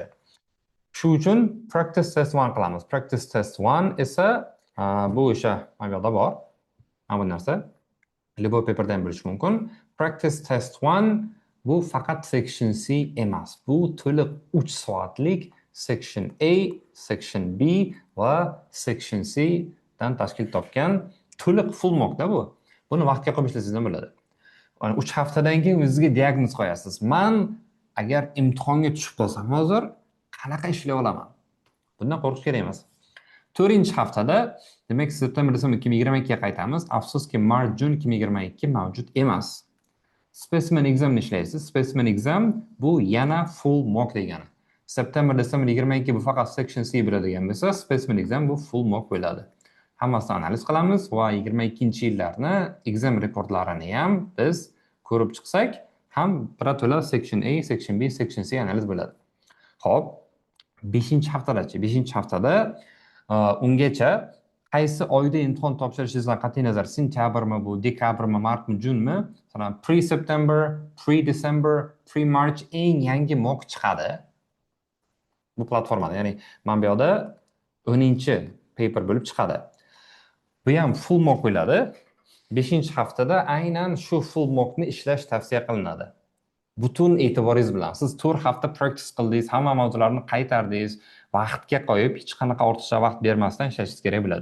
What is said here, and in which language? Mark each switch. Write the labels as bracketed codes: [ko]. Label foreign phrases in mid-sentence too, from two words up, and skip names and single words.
[uz] Shu uchun [en] practice test 1 [uz] qilamiz. [en] Practice test 1 [uz] esa bu o'sha mana bu yoqda bor. Mana bu narsa любой paperda ham bo'lishi mumkin. [en] Practice test 1 [uz] bu faqat [en] section C [uz] emas. Bu to'liq 3 soatlik [en] section A, section B [uz] va [en] section C [uz] dan tashkil topgan to'liq [en] full mockda [uz] bu. Buni vaqtga qo'yib ishlasangiz ham bo'ladi. 3 haftadan keyin o'zingizga diagnoz qo'yasiz. Men agar imtihonga tushib qolsam hozir qanaqa ishlay olaman? Bundan qo'rqish kerak emas. 4-haftada demak [en] September, December [uz] 2022 ga qaytamiz. Afsuski mart, jun 2022 mavjud emas. [en] Specimen exam [uz] ni ishlaysiz. [en] Specimen exam [uz] bu yana [en] full mock [uz] degani. [en] September, December [uz] 22 bu faqat section C bo'ladigan bo'lsa, [en] specimen exam [uz] bu [en] full mock [uz] bo'ladi. Hammasini analiz qilamiz va 22-yillarni [en] exam reportlarini [uz] ham biz ko'rib chiqsak, ham birato'la [en] section A, section B, section C [uz] analiz bo'ladi. Xo'p, 5-haftada-chi? 5-haftada ungacha qaysi oyda imtihon topshirishingizdan qat'iy nazar, sentyabrmi bu, dekabrmi, martmi, junmi, masalan [en] pre-September, pre-December, pre-March [uz] eng yangi mock chiqadi. Bu platformada, ya'ni mana bu yoqda 10-paper bo'lib chiqadi. Bu ham [en] full mock [uz] bo'ladi. 5-haftada aynan shu [en] full mockni [uz] ishlash tavsiya qilinadi. Butun e'tiboringiz bilan siz 4 hafta practice qildingiz, hamma mavzularni qaytardingiz, vaqtga qo'yib hech qanaqa ortiqcha vaqt bermasdan ishlashingiz kerak bo'ladi.